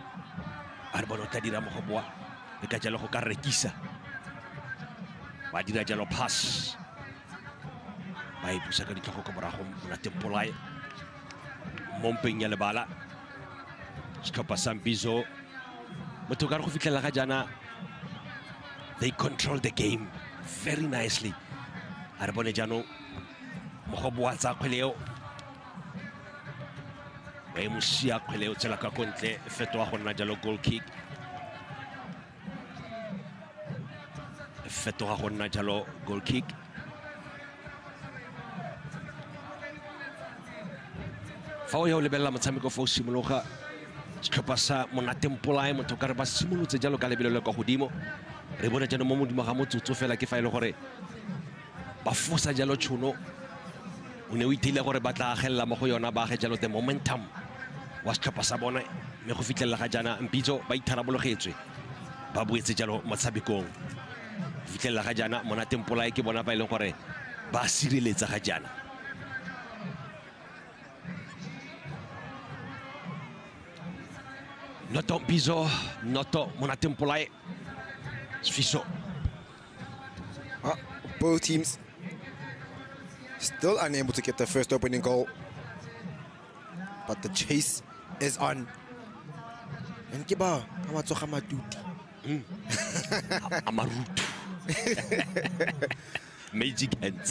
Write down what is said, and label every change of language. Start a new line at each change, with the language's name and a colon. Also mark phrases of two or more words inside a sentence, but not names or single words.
Tswana: re bona o tla dira Mogoboa le ka jalo go ka rekisa ba dira jalo pass ba e busa ka ditlhogo ka morago Monateng Polae mo mpeng ya lebala setlhopha sa Mbizo motho ka re go fitlhela ga jaana
English: they control the game very nicely
Tswana: a re bone jaanong Mogoboa tsa kgweleo ba e mosia kgweleo tsela ka kontle e fetoga go nna jalo
English: goal kick
Tswana: e fetoga go nna jalo
English: goal kick
Tswana: fa o ya o lebelela motshameko fa o simologa setlhopha sa Monateng Polae motho ka re ba simolotse jalo ka lebelo le kwa godimo re bona jaanong mo modimo ga motsotso fela ke fa e le gore ba fosa jalo tšhono o ne o ithile gore ba tla agelela mo go yona ba age jalo
English: the momentum
Tswana: wa setlhopha sa bone mme go fitlhelela ga jaana Mbizo ba itharabologetswe ba boetse jalo motshamekong fitlhelela ga jaana Monateng Polae ke bona ba e leng gore ba sireletsa ga jaana Noto Mbizo, Noto Monateng Polae. Sfiso.
English: Both teams still unable to get the first opening goal. But the chase is on. And Kiba, Amatsoga Matuti. Amarutu. Magic hands.